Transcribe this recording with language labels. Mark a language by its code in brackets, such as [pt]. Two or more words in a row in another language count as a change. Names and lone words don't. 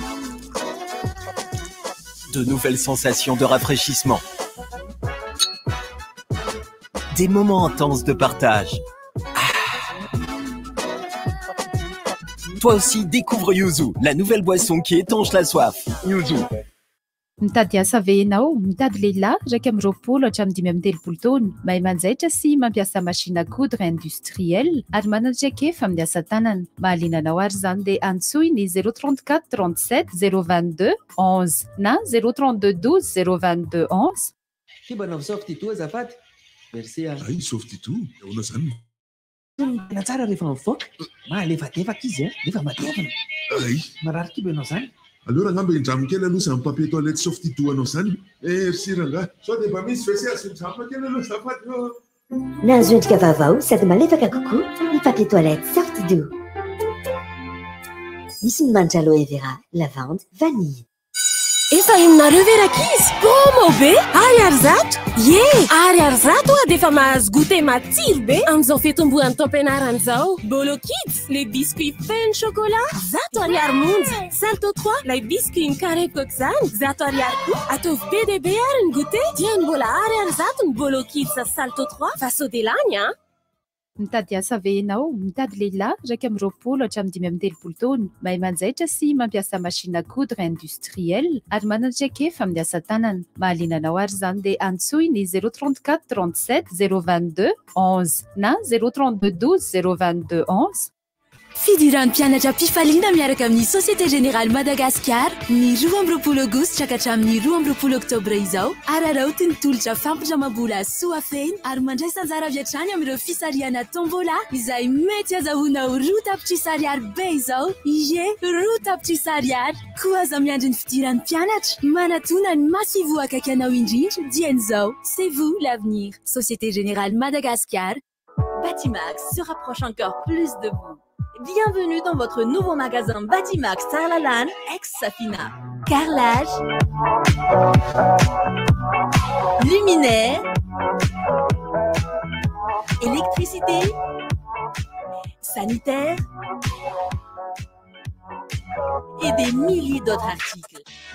[fr] De nouvelles sensations de rafraîchissement. Des moments intenses de partage. Toi aussi, découvre Yuzu, la nouvelle boisson qui étanche la soif. Yuzu. [mg] Mitady asa ve ianao mitady lehilahy raiky amin'ny 20 hatramin'ny 5 taona mahay manjaitra sy mampiasa [fr] machine à coudre industrielle [mg] ary manandraikefa amin'ny asa tanana mahaliana anao ary zany dia antsoy ny 034 37 022 11 na 032 12 022 11 Kibanao softy toa azafady. [fr] Merci. [mg] Ay softy toa ahoana zany? Tena tsara rehefa mivoaka malefadefaka izy rehefa matevina. Ay marary kibanao zany. Alors ngamba indramo kely aloha za [fr] papier toilette [mg] soft to anao zany merci ranga sao dia mba misy WC asindramo kely aloha zafady nahazo endrika vaovao sady malefaka kokoa ny [fr] papier toilette [mg] soft do misy ny manitra [fr] aloe vera lavande vanille [mg] efa inonareo ve rakizy komo be ary zato ye ary zato a dia efa mahazo goûter matsiro be amin'izao fetombohan'ny taom-pianarana zao bolo kids [fr] les biscuits pain chocolat [mg] zato ariary monja salto 3 lay [fr] biscuit carré coque [mg] zany zato ariary koa ataovy be dia be ary ny goûter dia ny mbola ary zato ny bolo kids salto 3 fa sao dia lany a mitady asa ve ianao mitady lehilahy raiky amin'ny 20 hatramin'ny 13 taona mahay manjaitra sy mampiasa [fr] machine à coudre industrielle [mg] ary manandraikefa amin'ny asa tanana mahaliana anao ary zany dia antsoy ny 034 37 022 11 na 032 12 022 11 Fidiran'ny mpianatra mpifaliana miaraka amin'ny Société Générale Madagascar ny 12 Aogositra ka hatramin'ny 12 Oktobra izao ararao tontolitra fampindramam-bola soafeny ary mandray sanjara avy hatrany amin'ireo fisariana tombola izay mety azahoana ho roa tapitrisa ariary be izao. Ie, roa tapitrisa ariary. Koa aza miandry ny fidiran'ny mpianatra manatona ny masivo akaiky anao indrindra dian'izao. [fr] C'est vous l'avenir. Société Générale Madagascar. Batimax se rapproche encore plus de vous. Bienvenue dans votre nouveau magasin Batimax Tarlalan, ex-Safina. Carrelage, luminaire, électricité, sanitaire et des milliers d'autres articles.